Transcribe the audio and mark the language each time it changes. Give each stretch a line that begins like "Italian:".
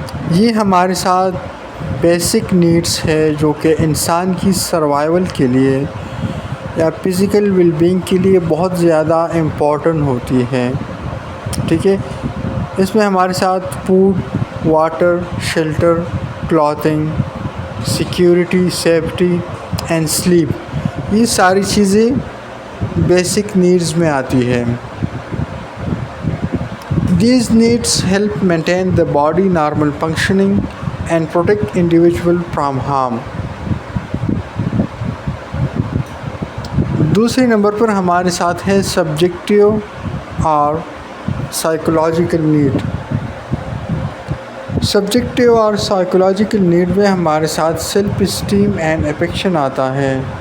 Urdu: یہ ہمارے ساتھ بیسک نیڈس ہے جو کہ انسان کی سروائیول کے لیے یا فزیکل ویل بینگ کے لیے بہت زیادہ امپورٹنٹ ہوتی ہے. ٹھیک ہے، اس میں ہمارے ساتھ food, water, shelter, clothing, security, safety and sleep, یہ ساری چیزیں بیسک نیڈز میں آتی ہے.
English: These needs help maintain the body normal functioning and protect individual from harm.
Urdu: دوسرے نمبر پر ہمارے ساتھ ہے سبجیکٹیو اور سائیکولوجیکل نیڈ. سبجیکٹیو اور سائیکولوجیکل نیڈ میں ہمارے ساتھ سیلف اسٹیم اینڈ افیکشن آتا ہے.